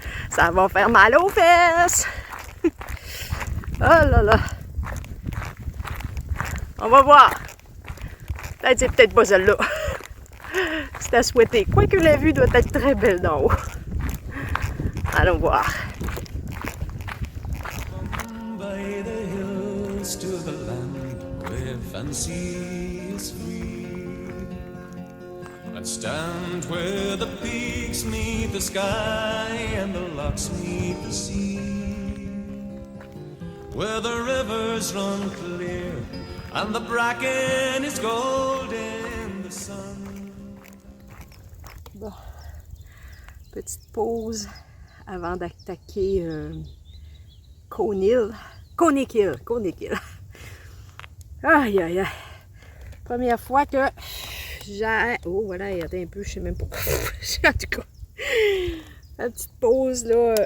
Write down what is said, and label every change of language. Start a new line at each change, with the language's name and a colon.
French: Ça va faire mal aux fesses! Oh là là! On va voir! Peut-être c'est peut-être pas celle-là. C'est à souhaiter. Quoique la vue doit être très belle d'en haut. Allons voir.
English: By the hills to the land where fancy is free. Let's stand where the peaks meet the sky and the lochs meet the sea. Where the rivers run clear and the bracken is gold in the sun.
French: Bon, petite pause avant d'attaquer Conic Hill. Aïe, aïe, aïe. Première fois que j'ai... Oh, voilà, il y a un peu, je sais même pas. En tout cas, la petite pause, là.